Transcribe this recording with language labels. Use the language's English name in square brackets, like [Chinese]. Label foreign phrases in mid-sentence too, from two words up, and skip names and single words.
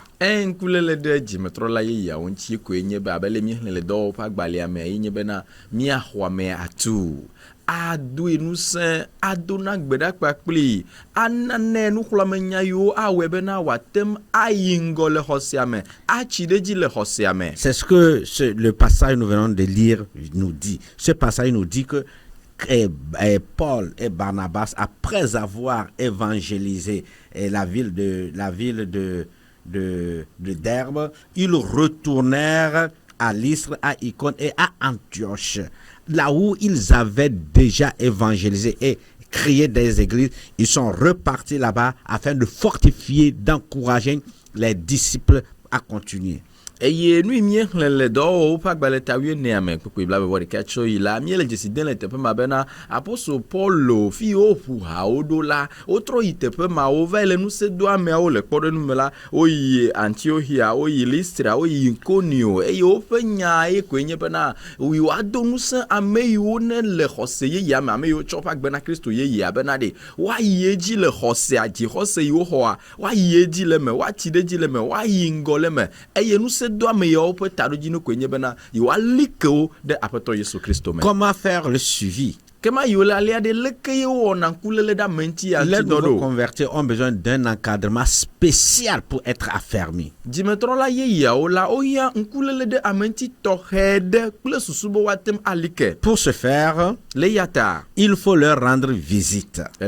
[Ewe] Nkulele de dzimetrɔla yeyea ŋuti koe nye be abe le míexlẽ le dɔwɔƒe agbalẽa me ye nye bena míaxɔ ame atu adoe ŋusẽ adona gbeɖakpa kpli anane nuxlɔ̃amenya yiwo awɔe bena wòatem ayi ŋgɔ le xɔsea me atsi ɖe dzi le xɔsea me. [French] C'est ce que le passage nous venons de lire nous dit. Ce passage nous dit que Paul et Barnabas, après avoir évangélisé la ville de Derbe, ils retournèrent à Lystre, à Icône et à Antioche, là où ils avaient déjà évangélisé et créé des églises. Ils sont repartis là-bas afin de fortifier, d'encourager les disciples à continuer. [Ewe] Eye nu miexlẽ le dɔwɔwɔ ƒe agbalẽ ta 14 me kpekpe bla be ɖeka tso yi la miele dzesi den le teƒe ma bena apostol Paulo fi woƒu hawo ɖo la wotrɔ yi teƒe ma wo va le ŋusẽ do ameawo le kpɔɖeŋu me la woyi Antiochia woyi Lystra woyi Ikonio eye woƒe nya ye koe nye bena woado ŋusẽ ame yiwo ne le xɔse yeyea me ame yiwo tsɔ ƒe agbe na Kristo yeyea bena ɖe woayi edzi le xɔsea dzixɔse yiwo xɔa woayi edzi le me woatsi ɖe edzi le me woayi ŋgɔ le me eye ŋusẽ [French] Comment faire le suivi? Les nouveaux convertis ont besoin d'un encadrement spécial pour être affermis. Pour ce faire, il faut leur rendre visite.